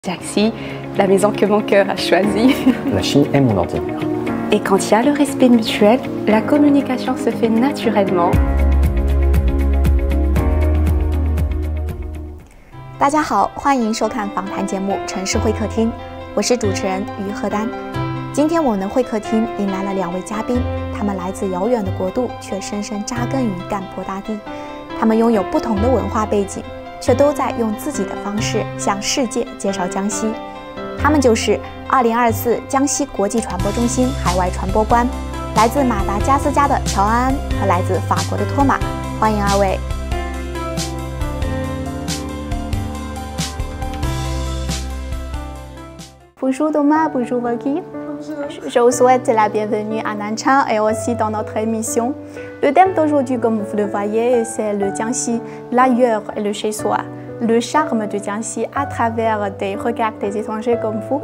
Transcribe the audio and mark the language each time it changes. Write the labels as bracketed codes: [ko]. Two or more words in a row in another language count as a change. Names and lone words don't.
[fr] Jiangxi, la maison que mon cœur a choisie. La Chine est mon ordinaire. Et quand il y a le respect mutuel, la communication se fait naturellement. [zh] 大家好，欢迎收看访谈节目《城市会客厅》，我是主持人于鹤丹。今天我们的会客厅迎来了2位嘉宾，他们来自遥远的国度，却深深扎根于干坡大地。他们拥有不同的文化背景，却都在用自己的方式向世界介绍江西。他们就是2024江西国际传播中心海外传播官，来自马达加斯加的乔安安和来自法国的托马。欢迎2 位。 [fr] Bonjour Thomas, bonjour Waki. Je vous souhaite la bienvenue à Nanchang et aussi dans notre émission. Le thème d'aujourd'hui, comme vous le voyez, c'est le Jiangxi, l'ailleurs et le chez-soi. Le charme de Jiangxi à travers des regards des étrangers comme vous.